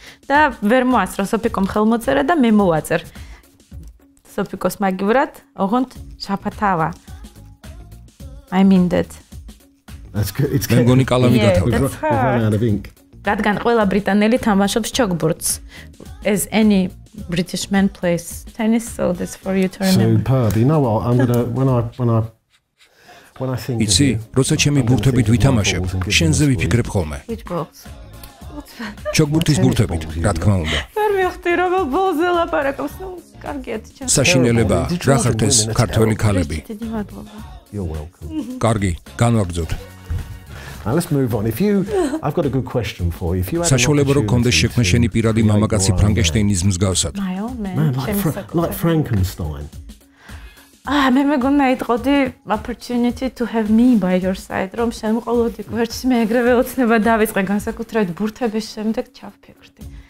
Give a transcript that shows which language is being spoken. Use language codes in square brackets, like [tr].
[ka] და ვერ მოასწრო სოფიკომ ხელმოწერა და მე მოვაწერ. სოფიკოს მაგივრად, ოღონდ შაფათავა. [en] I mean that. That's good. It's [ka] მე მგონი კალამი გათავდა. რადგან ყველა ბრიტანელი თამაშობს ჩოგბურთს. [en] As any British man plays tennis, so that's for you to remember. Superb. You know what? I'm gonna when I think [ka] იცი, როცა ჩემი ბურთებით ვითამაშებ, შენზე ვიფიქრებ ხოლმე. [en] Which balls? [ka] ჩოგბურთის ბურთებით, რა თქმა უნდა. ვერ მივხვდი რომ ბოლზე ლაპარაკობს, ნუ კარგიათ ჩემ. საშინელება, რა ხართ ეს ქართველი ქალები? დიდი მადლობა. [en] You're welcome. [ka] კარგი, განვაგრძოთ. [en] Now let's move on. I've got a good question for you. If you had [ka] საშუალება რომ კონდეს შექმნა შენი პირადი მამაკაცი ფრანგენშტეინის მსგავსად. [en] My own man. Like Frankenstein. [ka] მე მეგონა იტყოდი [en] opportunity to have me by your side. [ka] რომ შემოყოლოდი გვერდში მე ეგრევე ოცნება დავიწყე განსაკუთრებით ბურთების შემდეგ ჩავფიქრდი.